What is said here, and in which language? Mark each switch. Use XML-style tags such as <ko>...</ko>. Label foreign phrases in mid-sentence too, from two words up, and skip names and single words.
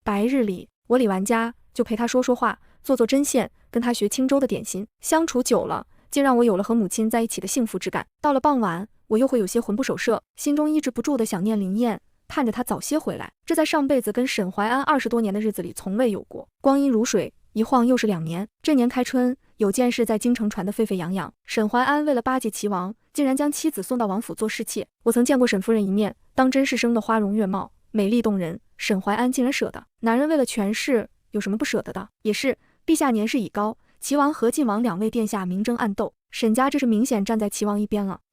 <zh>白日裡，我理完家就陪她說說話，做做針線，跟她學青州的點心。相處久了，竟讓我有了和母親在一起的幸福之感。到了傍晚，我又会有些魂不守舍，心中抑制不住的想念林燕，盼着她早些回来。這在上輩子跟沈懷安20多年的日子裡從未有過。光陰如水，一晃又是2年。這年開春，有件事在京城傳得沸沸揚揚。沈懷安為了巴結齊王，竟然將妻子送到王府做侍妾。我曾見過沈夫人一面，當真是生得花容月貌，美麗動人。沈懷安竟然捨得。男人為了權勢，有什麼不捨得的？也是，陛下年事已高，齊王和晉王2位殿下明爭暗鬥，沈家這是明顯站在齊王一邊了。</zh>